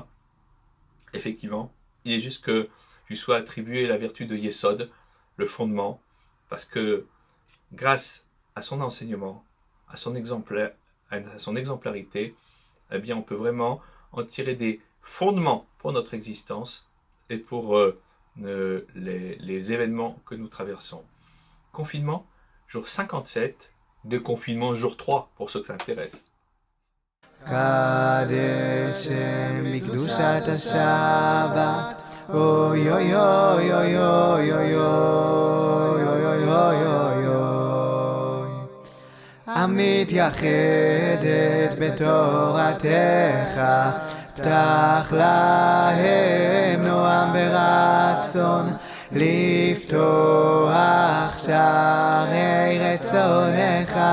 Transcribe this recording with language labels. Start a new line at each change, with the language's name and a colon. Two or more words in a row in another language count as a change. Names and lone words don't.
French: Effectivement, il est juste que lui soit attribué la vertu de Yesod, le fondement, parce que grâce à son enseignement, à son exemplarité, eh bien, on peut vraiment en tirer des fondements pour notre existence et pour les événements que nous traversons. Confinement, jour 57, déconfinement, jour 3, pour ceux que ça intéresse.
Hebrew: קדשם לקדושת השבת, אוי אוי אוי אוי אוי אוי אוי אוי אוי אוי אוי, המתייחדת בתורתך, פתח להם נועם ורצון, לפתוח שערי רצונך.